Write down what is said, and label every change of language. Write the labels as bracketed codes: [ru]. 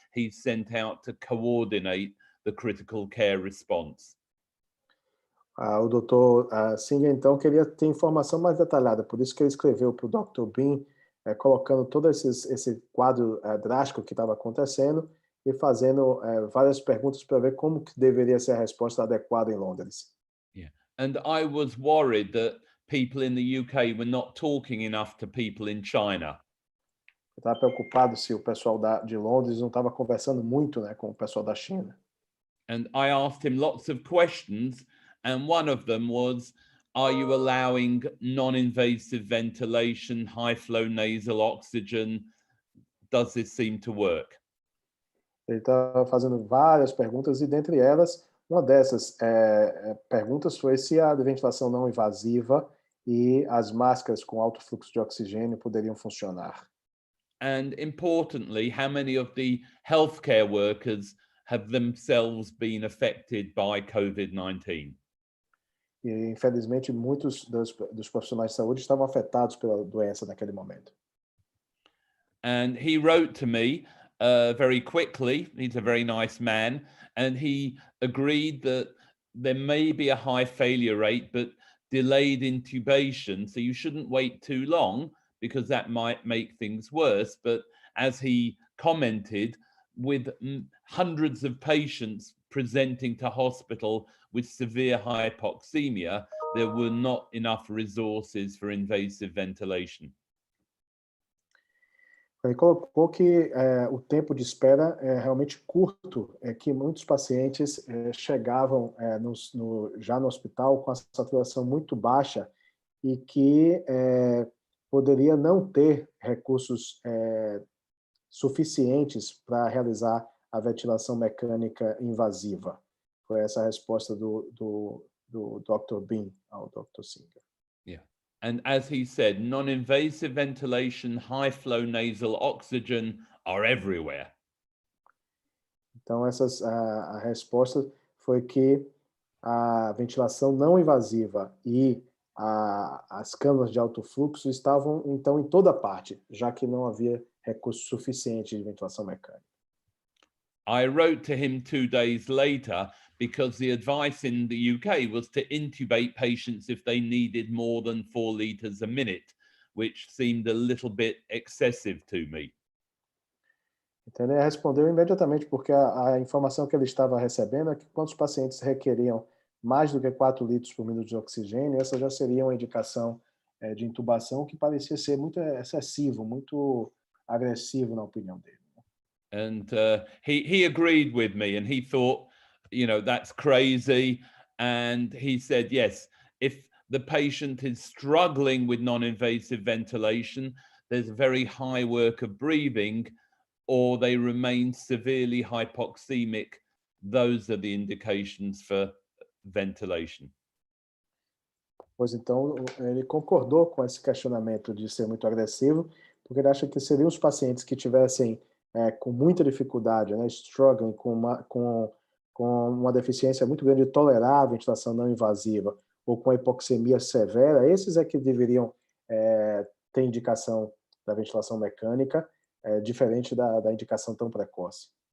[en] He's sent out to coordinate the critical care response. [pt] O Dr. Singer, então, queria ter informação mais detalhada, por isso que ele escreveu para o Dr. Bin, colocando todo esse quadro drástico que estava acontecendo e fazendo várias perguntas para ver como que deveria ser a resposta adequada em Londres. [en] Yeah. And I was worried that people in the UK were not talking enough to people in China. [pt] Eu estava preocupado se o pessoal de Londres não estava conversando muito, né, com o pessoal da China. [en] And I asked him lots of questions, and one of them was, are you allowing non-invasive ventilation, high-flow nasal oxygen? Does this seem to work? [pt] Ele estava fazendo várias perguntas e, dentre elas, Uma dessas perguntas foi se a ventilação não invasiva e as máscaras com alto fluxo de oxigênio poderiam funcionar. [en] And importantly, how many of the healthcare workers have themselves been affected by COVID-19? [pt] E, infelizmente, muitos dos profissionais de saúde estavam afetados pela doença naquele momento. [en] And he wrote to me very quickly. He's a very nice man. And he agreed that there may be a high failure rate, but delayed intubation. So you shouldn't wait too long because that might make things worse. But as he commented, with hundreds of patients presenting to hospital with severe hypoxemia, there were not enough resources for invasive ventilation. [pt] Ele colocou que o tempo de espera é realmente curto, que muitos pacientes chegavam já no hospital com a saturação muito baixa e que poderia não ter recursos suficientes para realizar a ventilação mecânica invasiva. Foi essa a resposta do Dr. Bean ao Dr. Singer. [en] Yeah. And as he said, non-invasive ventilation, high flow nasal oxygen are everywhere. [pt] Então, a resposta foi que a ventilação não invasiva e as câmaras de alto fluxo estavam, então, em toda parte, já que não havia recurso suficiente de ventilação mecânica. [en] I wrote to him 2 days later because the advice in the UK was to intubate patients if they needed more than 4 liters a minute, which seemed a little bit excessive to me. [pt] Então, ele respondeu imediatamente, porque a informação que ele estava recebendo é que quando os pacientes requeriam mais do que 4 litros por minuto de oxigênio, essa já seria uma indicação de intubação que parecia ser muito excessivo, muito agressivo na opinião dele. [en] And he agreed with me, and he thought, that's crazy. And he said, yes, if the patient is struggling with non-invasive ventilation, there's a very high work of breathing, or they remain severely hypoxemic, those are the indications for ventilation. [pt] Pois então, ele concordou com esse questionamento de ser muito agressivo, porque ele acha que seriam os pacientes que tivessem com muita dificuldade, struggling com uma deficiência muito grande de tolerar a ventilação não invasiva, ou com a hipoxemia severa, esses é que deveriam ter indicação da ventilação mecânica, diferente da indicação tão precoce.